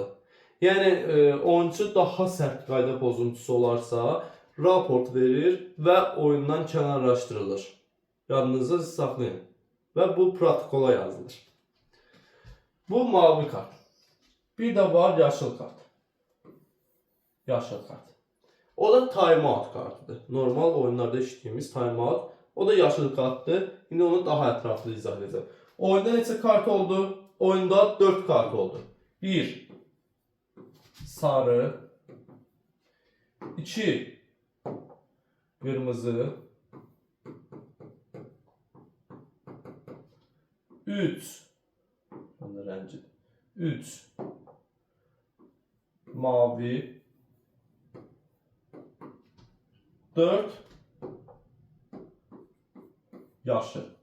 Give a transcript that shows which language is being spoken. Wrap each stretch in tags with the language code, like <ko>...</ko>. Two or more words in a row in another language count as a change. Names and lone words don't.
<az>Yəni oyuncu daha sərt qayda pozuntusu olarsa raport verir və oyundan kənarlaşdırılır. Yadınızda saxlayın. Və bu protokola yazılır. Bu mavi kart. Bir də var yaşıl kart. O da</az> <en>time out</en> <az>kartıdır. Normal oyunlarda işlədiyimiz</az> <en>time out.</en> <az>O da yaşıl kartdır. İndi onu daha ətraflı izah edəcəm. Oyunda neçə kart oldu? Oyunda 4 kart oldu. 1 sarı, 2 kırmızı, 3 mavi, 4 yaşıl.</az>